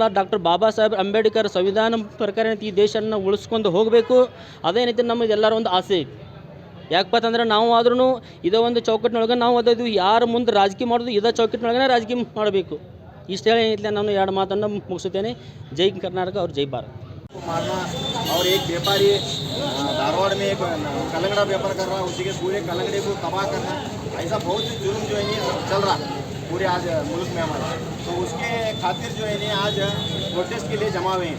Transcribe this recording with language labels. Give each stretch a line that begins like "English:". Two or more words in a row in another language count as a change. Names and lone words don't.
Kannada: ಡಾಕ್ಟರ್ ಬಾಬಾ ಸಾಹೇಬ್ ಅಂಬೇಡ್ಕರ್ ಸಂವಿಧಾನ ಪ್ರಕಾರ ಏನೈತಿ ಈ ದೇಶನ ಉಳಿಸ್ಕೊಂಡು ಹೋಗಬೇಕು. ಅದೇನೈತಿ ನಮಗೆ ಎಲ್ಲರ ಒಂದು ಆಸೆ ಐತಿ. ಯಾಕಪ್ಪ ಅಂತಂದ್ರೆ ನಾವು ಆದ್ರೂ ಇದೇ ಒಂದು ಚೌಕಟ್ಟಿನೊಳಗೆ ನಾವು ಓದೋದು, ಯಾರ ಮುಂದೆ ರಾಜಕೀಯ ಮಾಡೋದು ಇದೇ ಚೌಕಟ್ಟಿನೊಳಗೆ ರಾಜಕೀಯ ಮಾಡಬೇಕು. ಇಷ್ಟು ಹೇಳಿ ಏನೈತಿಲ್ಲ ನಾನು ಎರಡು ಮಾತನ್ನು ಮುಗಿಸುತ್ತೇನೆ. ಜೈ ಕರ್ನಾಟಕ
Hindi: और जय भारत. मारना और एक व्यापारी धारवाड़ में एक कलंगड़ा व्यापार कर रहा है, उसी के पूरे कलंगड़े को तबाह करना, ऐसा बहुत सी जुर्म जो है नहीं चल रहा पूरे आज मुल्क में हमारे. तो उसके खातिर जो है नहीं आज प्रोटेस्ट के लिए जमा हुए हैं.